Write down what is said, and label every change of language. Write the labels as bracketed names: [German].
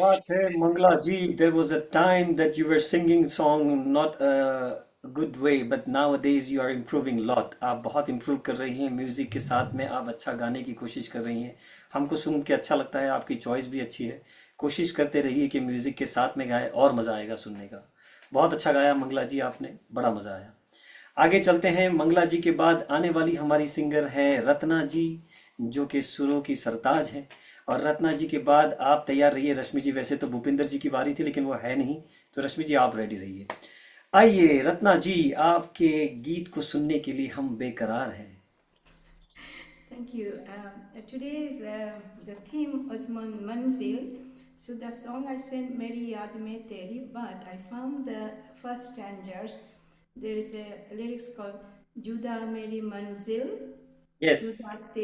[Hindi] बात है [English] Mangala ji, there was a time that you were singing song not a good way but nowadays you are improving lot। [Hindi] आप बहुत improve कर रही हैं म्यूजिक के साथ में, आप अच्छा गाने की कोशिश कर रही हैं, हमको सुन के अच्छा लगता है, आपकी चॉइस भी अच्छी है। कोशिश करते रहिए कि म्यूजिक के साथ में गाएं और मज़ा आएगा सुनने का। बहुत अच्छा गाया मंगला जी आपने, बड़ा मज़ा आया। आगे चलते हैं, मंगला जी के बाद आने वाली हमारी सिंगर है रत्ना जी, जो कि सुरों की सरताज हैं। और रत्ना जी के बाद आप तैयार रहिए रश्मि जी, वैसे तो भूपिंदर जी की बारी थी लेकिन वो है नहीं, तो रश्मि जी आप रेडी रहिए। आइए रत्ना जी, आपके गीत को सुनने के लिए हम बेकरार हैं। [English] Thank you. Today's the theme was Manzil. So the song I sent Meri Yaad Mein Teri, but I found the first stanzas. There is a lyrics called Juda Meri Manzil, Yes, Juda